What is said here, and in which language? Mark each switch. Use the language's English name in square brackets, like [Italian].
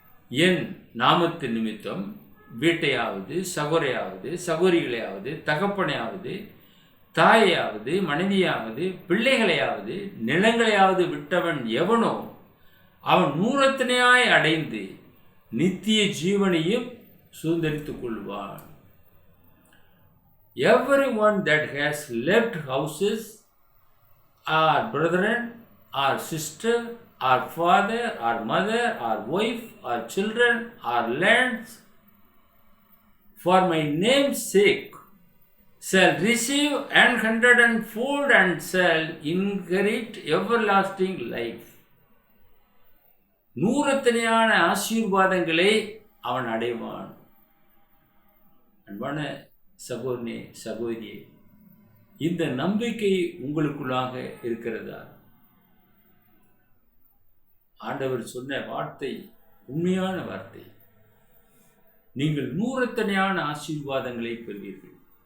[Tamil] என் நாமத்தின் நிமித்தம் வீட்டையாவது, சகோரையாவது, சகோரிகளையாவது, தகப்பனையாவது, தாயையாவது, மனைவியாவது, பிள்ளைகளையாவது, நிலங்களையாவது விட்டவன் எவனோ அவன் நூறத்தனையாய் அடைந்து நித்திய ஜீவனையும் சுதந்தரித்துக் கொள்வான். [English] Everyone that has left houses, or brethren, or sister, or father, or mother, or wife, or children, or lands, for my name's sake, shall receive 100-fold and shall inherit everlasting life. [Tamil] நூறத்தனையான ஆசீர்வாதங்களை அவன் அடைவான். அன்பான சகோதரனே, சகோதரியே, இந்த நம்பிக்கை உங்களுக்குள்ளாக இருக்கிறதா? ஆண்டவர் சொன்ன வார்த்தை உண்மையான வார்த்தை. நீங்கள் நூறத்தனையான ஆசீர்வாதங்களை பெறுவீர்கள்.